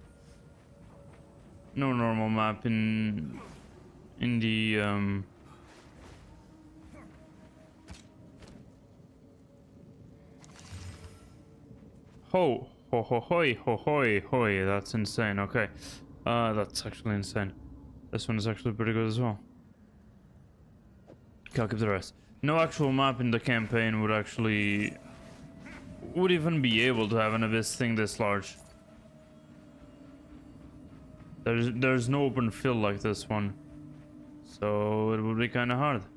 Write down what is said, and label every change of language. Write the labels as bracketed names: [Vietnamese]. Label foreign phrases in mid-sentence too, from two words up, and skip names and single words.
[English] No normal map in the Ho ho ho hoi ho hoi hoi. That's insane. Okay. That's actually insane. This one is actually pretty good as well. Okay, I'll keep the rest. No actual map in the campaign would even be able to have an abyss thing this large. There's no open field like this one, so it would be kind of hard.